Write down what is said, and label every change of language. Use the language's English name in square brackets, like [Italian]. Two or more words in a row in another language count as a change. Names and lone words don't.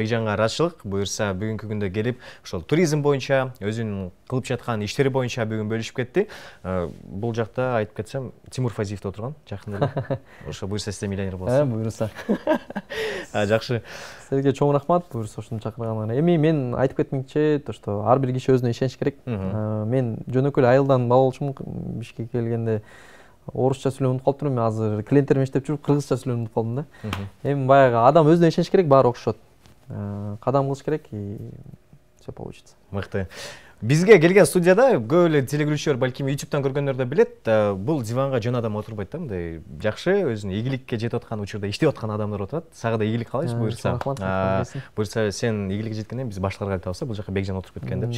[Kyrgyz] Бекжанга ыраазычылык, буюрса бүгүнкү күндө келип ошол туризм боюнча өзүнүн кылып жаткан иштери боюнча бүгүн бөлүшүп кетти. Бул жакта айтып кетсем Тимур Фазиев да отурган жакында эле. Ошо буюрса сиз миллионер болосуз. Буюрса. Жакшы. Сизге чоң рахмат, буюрса ушуну чакырганыңарга. Эми мен айтып кетмекчи, [Russian] то что [Kyrgyz] ар бир киши өзүнө ишениш керек. Мен жөнөкөй айылдан бала болчумун, Бишкекке келгенде орусча сүйлөп унутуп калыптырмын. Мен азыр клиенттериме иштеп жүрүп кыргызча сүйлөп унутуп калдым да. Эми баягы адам өзүнө ишениш керек, баары окшошот. Кадам кылыш керек [Russian] и все получится. [Kyrgyz] Мыкты. Бизге келген студияда көп эле телегөрүүчүлөр балким YouTube'дан көргөндөр да билет, бул диванга жөн адам отурбайт да, мындай жакшы өзүнүн ийгиликке жетип аткан учурда иштеп аткан адамдар отурат. Сага да ийгилик каалайбыз буюрса. Буюрса сен ийгиликке жеткенден биз башкаларга айта алсак, бул жака Бекжан отуруп кеткен депчи.